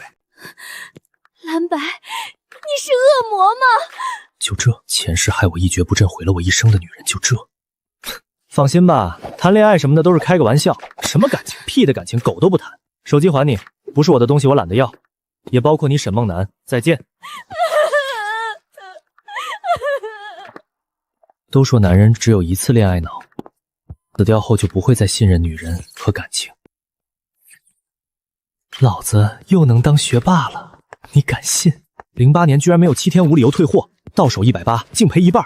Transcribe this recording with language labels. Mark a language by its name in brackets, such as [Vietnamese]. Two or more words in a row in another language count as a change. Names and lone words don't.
[Chinese] 藍白，你是惡魔嗎？就這，前世害我一蹶不振毀了我一生的女人，就這。放心吧，談戀愛什麼的都是開個玩笑，什麼感情，屁的感情，狗都不談。手機還你，不是我的東西我懶得要，也包括你沈夢楠，再見。都說男人只有一次戀愛腦，死掉後就不會再信任女人和感情。老子又能當學霸了，你敢信？08年居然沒有7天無理由退貨，到手180，淨賠一半。